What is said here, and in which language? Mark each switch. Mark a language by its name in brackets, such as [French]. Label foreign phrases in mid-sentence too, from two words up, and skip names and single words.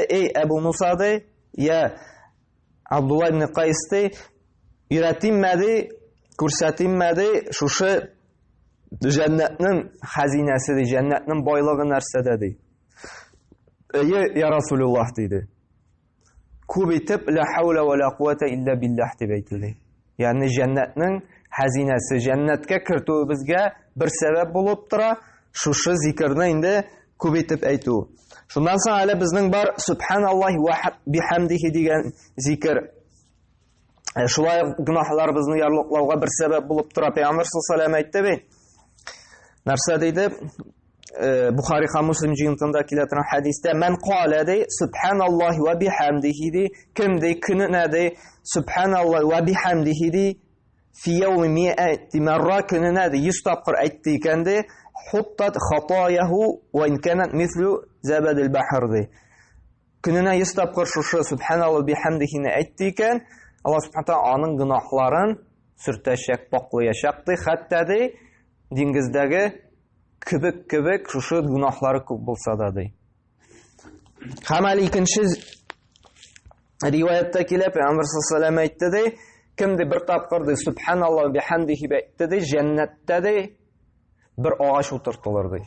[Tatar] Эй Абу Муса ди, я Абдулла ибн Кайс ди, өйрәтимме ди, күрсәтимме ди, шушы җәннәтнең хәзинәсе ди, җәннәтнең байлыгы нәрсәдә ди. Я Расулуллаһ диде. Күп итеп [Arabic] لا حول ولا قوة إلا بالله [Tatar] дип әйтелде. Ягъни җәннәтнең хәзинәсе, җәннәткә кертүебезгә бер сәбәп булып тора, шушы зикрне инде күп итеп әйтү. Шуннан соң әле безнең бар [Arabic] سبحان الله وبحمده [Tatar] дигән зикр. Шулай гынахларыбызны ярлыклауга бер сәбәп булып тора. Пәйгамбер [Arabic] صلى الله عليه وسلم [Tatar] әйтте бит. Нәрсә диде? Бухари һәм Муслим җыентында килә торган хадистә: [Arabic] "من قال [Tatar] ди, [Arabic] سبحان الله وبحمده [Tatar] ди, кем ди көненә ди, [Arabic] سبحان الله وبحمده [Tatar] ди, [Arabic] في يوم مائة مرة [Tatar] көненә ди 100 тапкыр әйтте икән ди, [Arabic] حطت خطاياه وإن كانت مثل زبد البحر [Tatar] ди." Көненә 100 тапкыр шушы [Arabic] سبحان الله وبحمده [Tatar] әйтте икән, Аллаһ [Arabic] سبحانه تعالى [Tatar] аның гынахларын сөртәчәк, паклаячак ди, хәтта ди диңгездәге кебек шушы гынахлары күп булса да ди. Һәм әле икенче риваятта килә, Пәйгамбер [Arabic] صلى الله عليه [Tatar] әйтте ди, кемде бер тапкыр ди [Arabic] سبحان الله بحمده [Tatar] әйтте ди, җәннәттә ди бер агач утыртылыр ди.